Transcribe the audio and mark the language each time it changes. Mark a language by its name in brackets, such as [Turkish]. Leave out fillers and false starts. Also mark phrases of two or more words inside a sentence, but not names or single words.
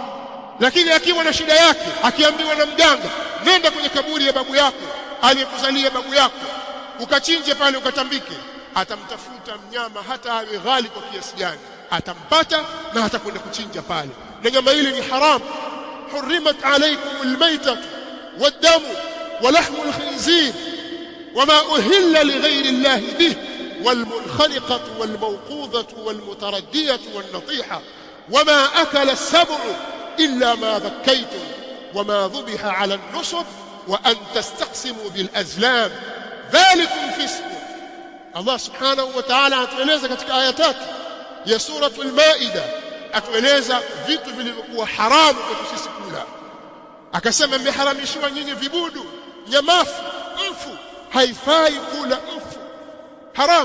[Swahili] Lakini akiwa na shida yake, akiambiwa na mganga, nenda kwenye kaburi ya babu yako aliyekuzalia babu yako ukachinje pale ukatambike, atamtafuta mnyama hata awe ghali kwa kiasi gani, atampata na atakwenda kuchinja pale. Na nyama ile ni haram. [Arabic] حرمت عليكم الميتة والدم ولحم الخنزير وما أهل لغير الله به والمنخنقة والموقوذة والمتردية والنطيحة وما أكل السبع إلا ما ذكيتم وما ذبح على النصب وأن تستقسموا بالأزلام ذلكم فسق. [Swahili] Allah [Arabic] سبحانه وتعالى [Swahili] atueleza katika aya tatu ya suratul Maida, atueleza vitu vilivyokuwa haramu kwa sisi kula. Akasema mmeharamishiwa nyinyi vibudu, nyamafu, mfu, haifai kula mfu, haram.